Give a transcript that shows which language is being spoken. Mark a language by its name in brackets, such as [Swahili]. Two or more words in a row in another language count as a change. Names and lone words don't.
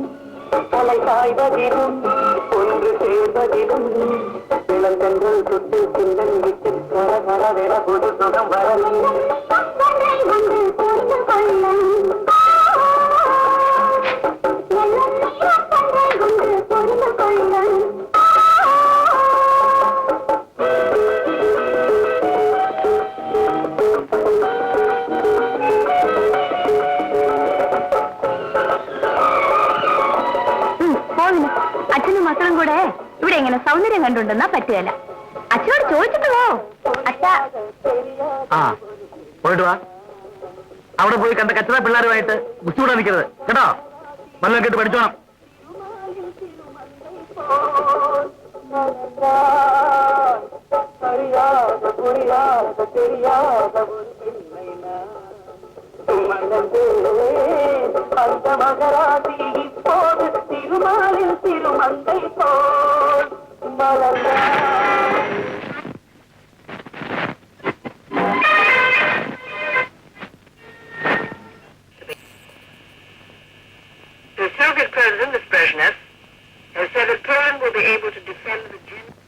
[Tamil] தலை சாய்வதிலும் ஒன்று சேர்வதிலும் இளந்தென்றல் சுட்டு சிந்தன் விட்டு வர வரவென புது சுகம் வரலும் ஒன்று புரிந்து கொள்ளலும் ஒன்று புரிந்து கொள்ளலும் [Malayalam] അച്ഛനും മക്കളും കൂടെ ഇവിടെ എങ്ങനെ സൗന്ദര്യം കണ്ടുണ്ടെന്നാ പറ്റുകയല്ല. അച്ഛനോട് ചോദിച്ചിട്ട് പോ. അച്ഛാ, പോയിട്ട് വാ. അവിടെ പോയി കണ്ട കച്ചറ പിള്ളേരുമായിട്ട് ബുദ്ധിമുട്ടാ നിൽക്കരുത് കേട്ടോ. വല്ലതും കേട്ട് പഠിച്ചോണം. [Tamil] அந்த மகராசி இப்போது திருமாலில் திருமங்கை போல் மலர்ந்தார். [English] The Soviet president, Mr. Brezhnev, has said that Poland will be able to defend the German.